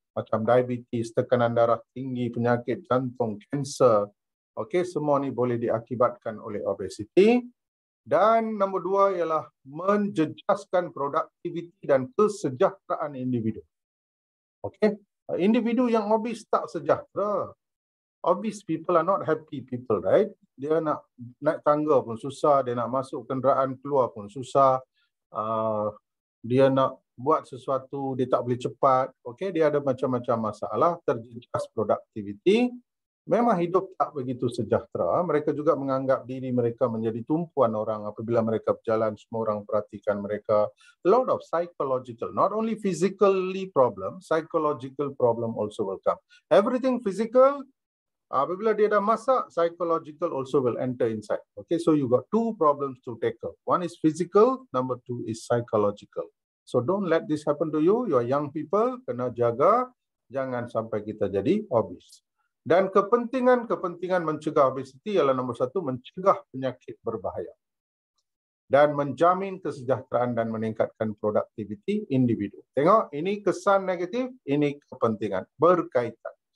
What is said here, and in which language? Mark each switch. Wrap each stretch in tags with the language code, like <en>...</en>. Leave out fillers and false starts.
<ms>Macam diabetes, tekanan darah tinggi, penyakit jantung, kanser. Okey, semua ni boleh diakibatkan oleh obesity. Dan nombor 2 ialah menjejaskan produktiviti dan kesejahteraan individu. Okey, individu yang obes tak sejahtera.</ms> <en>Obese people are not happy people, right?</en> <ms>Dia nak naik tangga pun susah, dia nak masuk kenderaan keluar pun susah, dia nak buat sesuatu dia tak boleh cepat, okey, dia ada macam-macam masalah, terjejas produktiviti, memang hidup tak begitu sejahtera. Mereka juga menganggap diri mereka menjadi tumpuan orang apabila mereka berjalan, semua orang perhatikan mereka.</ms> <en>A lot of psychological, not only physically problem, psychological problem also will come. Everything physical,</en> <ms>apabila dia dah masak,</ms> <en>psychological also will enter inside. Okay, so you got two problems to tackle. One is physical, number two is psychological. So don't let this happen to you. You are young people,</en> <ms>kena jaga, jangan sampai kita jadi obes. Dan kepentingan mencegah obesiti ialah nombor satu, mencegah penyakit berbahaya. Dan menjamin kesejahteraan dan meningkatkan produktiviti individu. Tengok, ini kesan negatif, ini kepentingan, berkaitan.</ms>